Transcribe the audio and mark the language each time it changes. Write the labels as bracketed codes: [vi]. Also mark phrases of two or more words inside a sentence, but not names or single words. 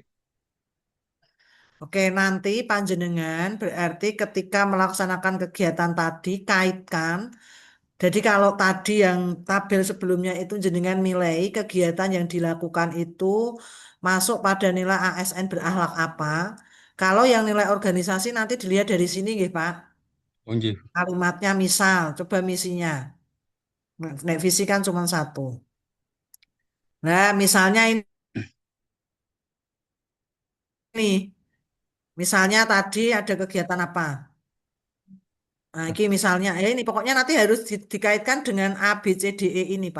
[id] Oke, nanti panjenengan berarti ketika melaksanakan kegiatan tadi kaitkan. Jadi kalau tadi yang tabel sebelumnya itu jenengan nilai kegiatan yang dilakukan itu masuk pada nilai ASN berakhlak apa. Kalau yang nilai organisasi nanti dilihat dari sini nggih Pak. Oh, nggih. Kalimatnya misal, coba misinya. Nek visi kan cuma satu. Nah, misalnya ini, misalnya tadi ada kegiatan apa? Nah, ini misalnya, ya ini pokoknya nanti harus dikaitkan dengan A, B, C, D, E ini, Pak.